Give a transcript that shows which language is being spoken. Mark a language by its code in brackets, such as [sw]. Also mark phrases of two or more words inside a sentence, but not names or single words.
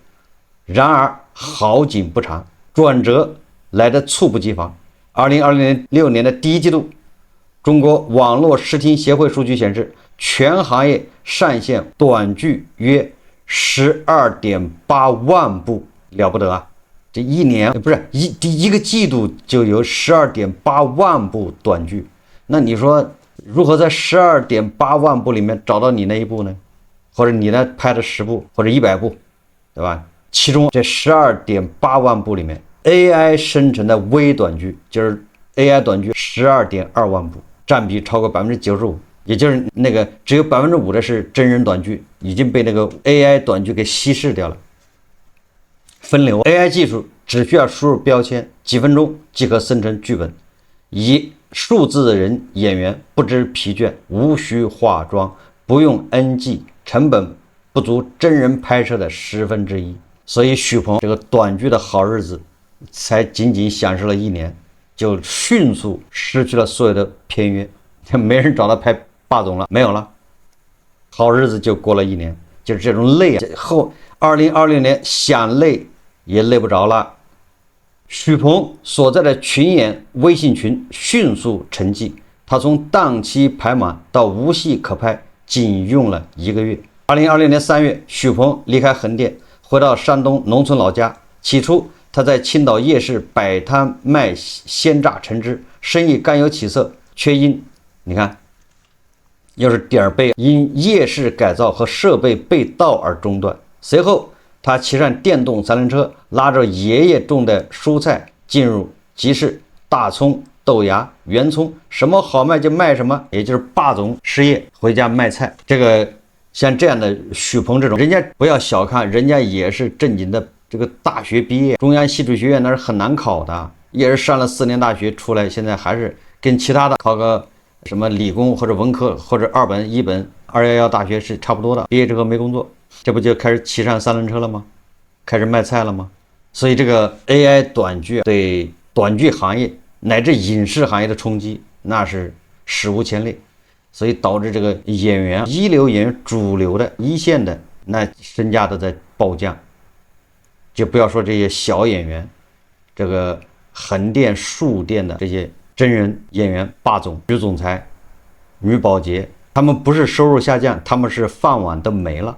[zh] 然而好景不長，轉折來得猝不及防。2026年的第一季度，中國網絡視聽協會數據顯示，全行業上線短劇約12.8萬部，了不得啊！這一年不是第一個季度就有12.8萬部短劇，那你說如何在12.8万部裡面找到你那一部呢？或者你呢拍的10部或者100部，對吧？其中這12.8万部裡面 AI 生成的微短劇，就是 AI 短劇12.2万部，占比超過95%，也就是那個只有5%的是真人短劇，已經被那個 AI 短剧給稀釋掉了。分流 AI 技術只需要輸入標籤，幾分鐘即可生成劇本，以數字的人演員不知疲倦，無需化妝，不用 NG， 成本不足真人拍攝的1/10。所以許鵬這個短劇的好日子才僅僅享受了1年，就迅速失去了所有的片約，沒人找他拍霸總了，沒有了，好日子就過了1年，就是這種累啊，後2020年想累也累不着了。許鵬所在的群演微信群迅速沉寂，他從檔期排滿到無戲可拍僅用了1個月。2020年3月，許鵬離開橫店，回到山東農村老家。起初他在青島夜市擺攤賣鮮榨橙汁，生意甘有起色，卻因你看又是點兒背，因夜市改造和設備被盜而中斷。隨後他騎上電動3輪車，拉着爺爺種的蔬菜進入集市，大蔥、豆芽、圓蔥，什麼好賣就賣什麼，也就是霸總失業回家賣菜。這個像這樣的許鵬這種，人家不要小看，人家也是正經的這個大學畢業，中央戲剧学院那是很難考的，也是上了4年大學出來，現在還是跟其他的考個什麼理工或者文科或者2本、1本、211大學是差不多的，畢業之後沒工作。這不就開始騎上3輪車了嗎？開始賣菜了嗎？所以這個 AI 短劇對短劇行業乃至影視行業的衝擊那是史無前例，所以導致這個演員、一流演員、主流的一線的那身價都在暴降，就不要說這些小演員，這個橫店、豎店的這些真人演員，霸總、女總裁、女保潔，他們不是收入下降，他們是飯碗都沒了。